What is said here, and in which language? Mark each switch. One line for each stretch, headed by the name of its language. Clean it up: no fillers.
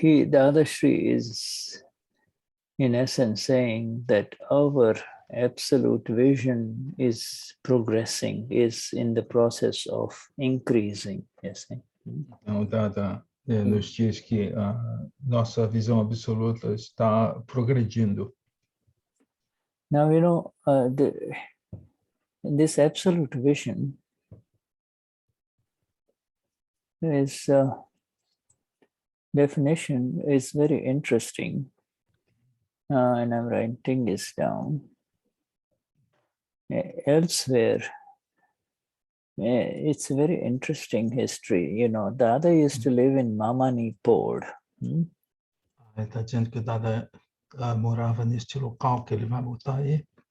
English: Dadashri is in essence saying that our absolute vision is progressing, is in the process of increasing. Yes.
Portuguese: Então, Dada nos diz que a nossa visão absoluta está progredindo.
English: Now, you know, this absolute vision is definition is very interesting. And I'm writing this down. Elsewhere, it's a very interesting history. You know, Dada used to live in Mamanipur.
Portuguese: Ele está dizendo que o Dada morava neste local que ele vai botar aí.